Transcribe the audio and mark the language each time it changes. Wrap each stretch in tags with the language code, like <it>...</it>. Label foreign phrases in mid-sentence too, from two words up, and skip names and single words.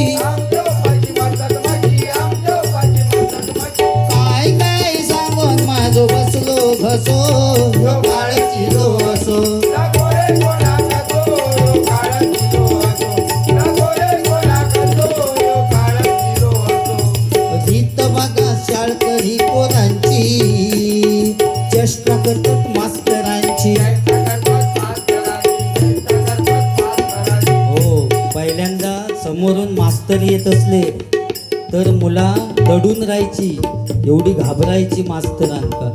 <kok>आमचो पाशी मरतात म्हशी, आमचो पाशी मरतात म्हशी. काय काय सांगून माझो बसलो घसो, ह्यो काळ किलो असो नको रे कोणाक हसो, ह्यो काळ किलो असो नको रे कोणाक हसो, ह्यो काळ किलो असो.</kok> <mr>गीत बघा शाळकरी पोरांची चेष्टा करतात मास्तरांची. हो, पहिल्यांदा समोरून मास्तर येत असले तर मुला दडून राहायची, एवढी घाबरायची मास्तरांका.</mr>